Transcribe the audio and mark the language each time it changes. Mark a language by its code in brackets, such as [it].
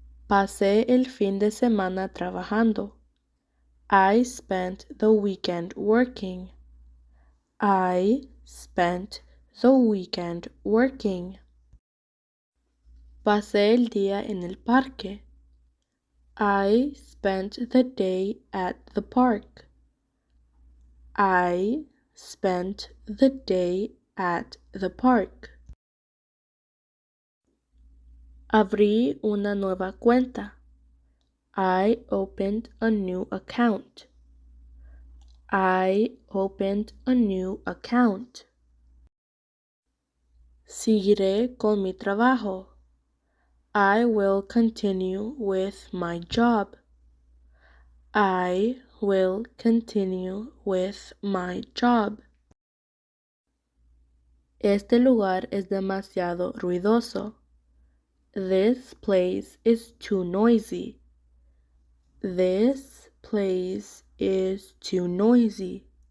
[es] Pasé el fin de semana trabajando. [en] I spent the weekend working. I spent the weekend working. [es] Pasé el día en el parque. [en] I spent the day at the park. I spent the day at the park. [es] Abrí una nueva cuenta. [en] I opened a new account. I opened a new account. [es] Seguiré con mi trabajo. [en] I will continue with my job. I will continue with my job. [es] Este lugar es demasiado ruidoso. [en] This place is too noisy. This place is too noisy.